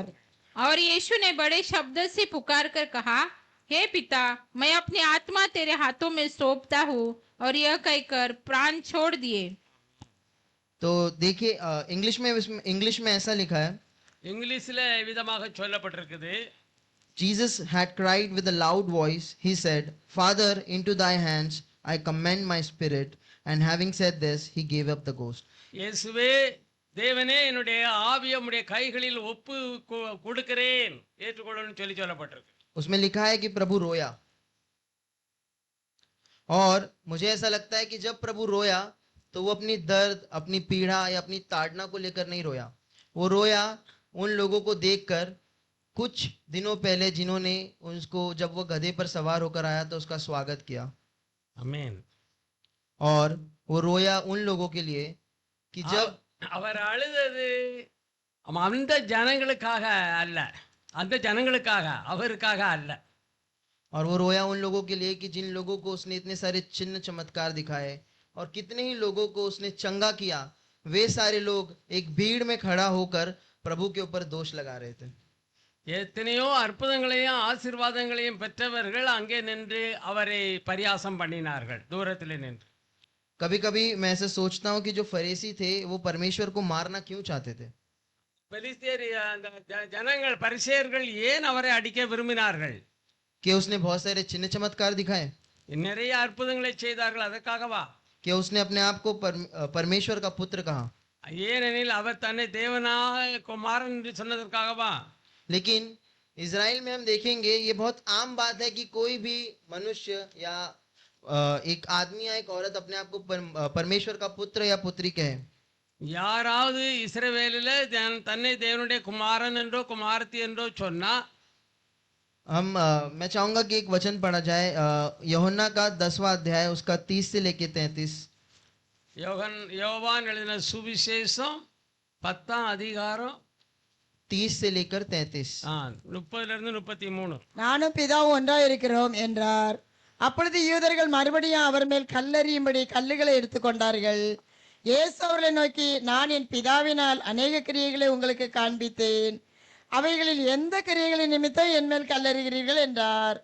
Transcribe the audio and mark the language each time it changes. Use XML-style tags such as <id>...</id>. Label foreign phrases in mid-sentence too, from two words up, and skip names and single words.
<hi>और यीशु ने बड़े शब्द से पुकार कर कहा, हे पिता, मैं अपनी आत्मा तेरे हाथों में सौंपता हूँ। और यह कहकर प्राण छोड़ दिए। तो देखिए इंग्लिश में ऐसा लिखा है,</hi> <ta>இங்கிலீஷ்ல விதமாக சொல்லப்பட்டிருக்குது,</ta> <en>Jesus had cried with a loud voice. He said, Father, into thy hands I commend my spirit. And having said this, he gave up the ghost.</en> <ta>இயேசுவே தேவனே என்னுடைய ஆவியை உம்முடைய கைகளில் ஒப்பு கொடுக்கிறேன், ஏற்றுக்கொள்ளணும்னு சொல்லப்பட்டிருக்கு.</ta> <hi>उसमें लिखा है कि प्रभु रोया। और मुझे ऐसा लगता है कि जब प्रभु रोया तो वो अपनी दर्द, अपनी पीड़ा या अपनी ताड़ना को लेकर नहीं रोया। वो रोया उन लोगों को देखकर कुछ दिनों पहले जिन्होंने उसको, जब वो गधे पर सवार होकर आया तो उसका स्वागत किया। आमीन। और वो रोया उन लोगों के लिए कि जब</hi> <ta>அவர் அழுதது அந்த ஜனங்களுக்காக அல்ல, அந்த ஜனங்களுக்காக, அவருக்காக அல்ல.</ta> <hi>और वो रोया उन लोगों के लिए कि जिन लोगों को उसने इतने सारे चिन्ह चमत्कार दिखाए और कितने ही लोगों को उसने चंगा किया, वे सारे लोग एक भीड़ में खड़ा होकर प्रभु के ऊपर दोष लगा रहे थे।</hi> <ta>எத்தனையோ அற்புதங்களையும் ஆசீர்வாதங்களையும் பெற்றவர்கள் அங்கே நின்று அவரை பரியாசம் பண்ணினார்கள், தூரத்தில் நின்று.</ta> <hi>कभी कभी मैं ऐसे सोचता हूँ कि जो फरीसी थे वो परमेश्वर को मारना क्यों चाहते थे?</hi> <ta>ஜனங்கள் பரிசேயர்கள் ஏன் அவரை அடிக்க விரும்பினார்கள்?</ta> <hi>कि उसने बहुत सारे चिन्ह चमत्कार दिखाए,</hi> <ta>நிறைய அற்புதங்களை செய்தார்கள், அதற்காகவா?</ta> <hi>कि उसने अपने आप को परमेश्वर का पुत्र कहा,</hi> <ta>ஏனெனில் அவர் தன்னை தேவனாக குமாரன் என்று சொன்னதற்காகவா?</ta> <hi>लेकिन इज़राइल में हम देखेंगे ये बहुत आम बात है कि कोई भी मनुष्य या एक आदमी या एक औरत अपने आप को परमेश्वर का पुत्र या पुत्री कहे।</hi> <ta>யாராவது இஸ்ரவேலில் தன்னை தேவனுடைய குமாரன் என்றோ குமாரத்தி என்றோ சொன்னா</ta> <hi>मैं चाहूंगा कि एक वचन पढ़ा जाए यूहन्ना का 10वां अध्याय उसका 30 से लेके 33।</hi> <ta>யோவான் எழுதின சுவிசேஷம் 10ஆம் அதிகாரம்</ta> <hi>30 से लेकर 33।</hi> <ta>30லிருந்து 33। நானும் பிதாவும் ஒன்றாய் இருக்கிறோம் என்றார். அப்பொழுது யூதர்கள் மறுபடியும் அவர் மேல் கல்லெறியும்படி கல்லுகளை எடுத்துக்கொண்டார்கள். இயேசு அவர்களை நோக்கி, நான் என் பிதாவினால் அநேக கிரியைகளை உங்களுக்கு காண்பித்தேன், அவைகளில் எந்த கிரியைகளின் நிமித்தம் என் மேல் கல்லெறிகிறீர்கள் என்றார்.</ta>